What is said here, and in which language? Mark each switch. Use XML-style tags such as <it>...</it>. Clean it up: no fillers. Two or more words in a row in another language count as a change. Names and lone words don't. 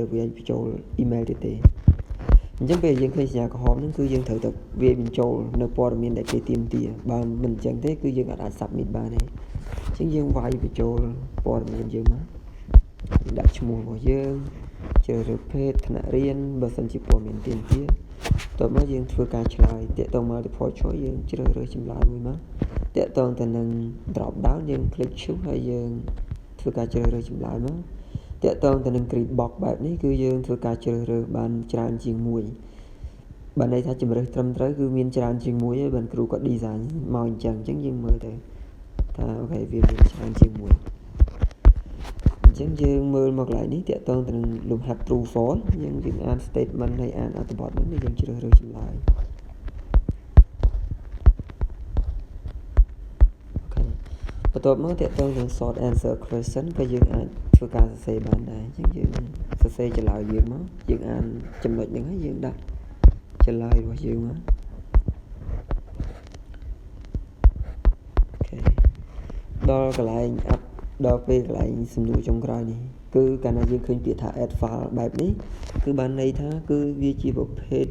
<km>វាបញ្ចូល email ទេអញ្ចឹងពេលយើងឃើញសញ្ញាក្រហមហ្នឹងគឺយើងត្រូវតែវាបញ្ចូលនៅព័ត៌មានដែលគេទាមទារបើមិនអញ្ចឹងទេគឺយើងអាច submit បានទេអញ្ចឹងយើងវាយបញ្ចូលព័ ត៌មានយើងមកដាក់ឈ្មោះរបស់យើងជ្រើសរើសភេទថ្នាក់រៀនបើសិនជាព័ត៌មានទាមទារតើមកយើងធ្វើការឆ្លើយតាក់ទង</km> <en>multiple choice</en> <km>យើង ជ្រើសរើសចម្លើយមួយមកតាក់ទងទៅនឹង</km> <en>drop down</en> <km>យើង</km> <en>click choose</en> <km>ហើយយើងធ្វើការជ្រើសរើសចម្លើយមកតាក់ទងទៅនឹង</km> <en>grid box</en> <km>បែបនេះគឺយើងធ្វើការជ្រើសរើសបានច្រើនជាងមួយបានន័យថាជម្រើសត្រឹមត្រូវគឺមានច្រើនជាងមួយហើយបានគ្រូគាត់ design មកអញ្ចឹងយើងមើលទៅថាអូខេវាមានច្រើនជាងមួយអញ្ចឹងយើងមើលមកកន្លែងនេះតាក់ទងទៅនឹងលំហាត់</km> <en>true false</en> <km>យើងអាន statement ហើយអានអត្ថបទហ្នឹងយើងជ្រើសរើសចម្លើយ បន្ទាប់មកតាក់ទងនឹង</km> <en>short answer question</en> <km>ក៏យើងអាចធ្វើការសរសេរបានដែរអញ្ចឹងយើងសរសេរចម្លើយយើងមកយើងអានចំណុចហ្នឹងហើយយើងដាក់ចម្លើយរបស់យើងមកអូខេដល់ កន្លែងដល់ពេលកន្លែងសំណួរចុងក្រោយនេះគឺកាលណាយើងឃើញពាក្យថា</km> <en>add file</en> <km>បែបនេះគឺបានន័យថាគឺវាជាប្រភេទ</km>